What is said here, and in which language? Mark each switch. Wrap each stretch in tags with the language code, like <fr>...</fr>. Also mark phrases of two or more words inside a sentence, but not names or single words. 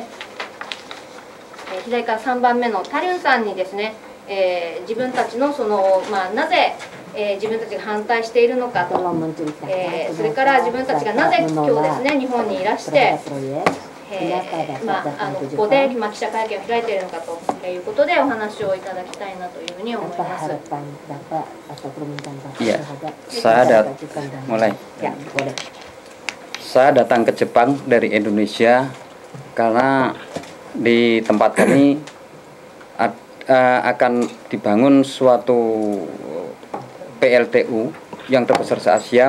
<ja>左から3番目のタリュンさんにですね、自分たちのなぜ自分たちが反対しているのかと、それから自分たちがなぜ今日ですね日本にいらして、ここで記者会見を開いているのかということでお話をいただきたいなというふうに思います。</ja> <id>Iya, saya datang ke Jepang dari Indonesia karena di tempat kami akan dibangun suatu PLTU yang terbesar se-Asia.</id>